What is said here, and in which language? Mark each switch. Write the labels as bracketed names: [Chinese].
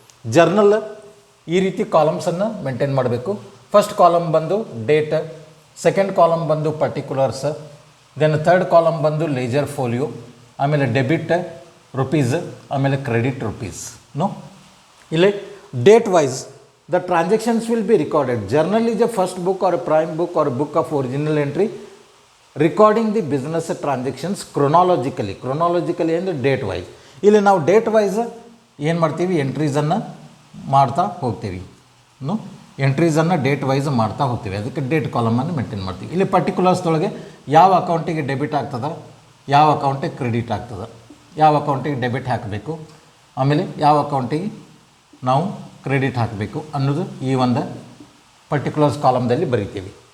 [Kannada] Journal ಈ ರೀತಿ ಕಾಲಮ್ಸನ್ನು maintain ಮಾಡಬೇಕು. ಫಸ್ಟ್ ಕಾಲಮ್ ಬಂದು ಡೇಟ್, ಸೆಕೆಂಡ್ ಕಾಲಮ್ ಬಂದು ಪರ್ಟಿಕ್ಯುಲರ್ಸ್, ದೆನ್ ಥರ್ಡ್ ಕಾಲಮ್ ಬಂದು ಲೇಜರ್ ಫೋಲಿಯೋ, ಆಮೇಲೆ ಡೆಬಿಟ್ ರುಪೀಸ್, ಆಮೇಲೆ ಕ್ರೆಡಿಟ್ ರುಪೀಸ್. ನೋ, ಇಲ್ಲಿ [English] date wise the transactions will be recorded. Journal is a first book or a prime book or a book of original entry recording the business transactions chronologically and date wise. [Kannada] ಇಲ್ಲಿ ನಾವು date wise ಏನು ಮಾಡ್ತೀವಿ, ಎಂಟ್ರೀಸನ್ನು ಮಾಡ್ತಾ ಹೋಗ್ತೀವಿ. ಎಂಟ್ರೀಸನ್ನು date wise ಮಾಡ್ತಾ ಹೋಗ್ತೀವಿ. ಅದಕ್ಕೆ date ಕಾಲಮನ್ನು maintain ಮಾಡ್ತೀವಿ. ಇಲ್ಲಿ ಪರ್ಟಿಕ್ಯುಲರ್ಸ್ದೊಳಗೆ ಯಾವ ಅಕೌಂಟಿಗೆ ಡೆಬಿಟ್ ಆಗ್ತದೆ, ಯಾವ ಅಕೌಂಟಿಗೆ ಕ್ರೆಡಿಟ್ ಆಗ್ತದೆ, ಯಾವ ಅಕೌಂಟಿಗೆ ಡೆಬಿಟ್ ಹಾಕಬೇಕು, ಆಮೇಲೆ ಯಾವ ಅಕೌಂಟಿಗೆ ನಾವು ಕ್ರೆಡಿಟ್ ಹಾಕಬೇಕು ಅನ್ನೋದು ಈ ಒಂದು ಪರ್ಟಿಕ್ಯುಲರ್ಸ್ ಕಾಲಮ್ದಲ್ಲಿ ಬರಿತೀವಿ.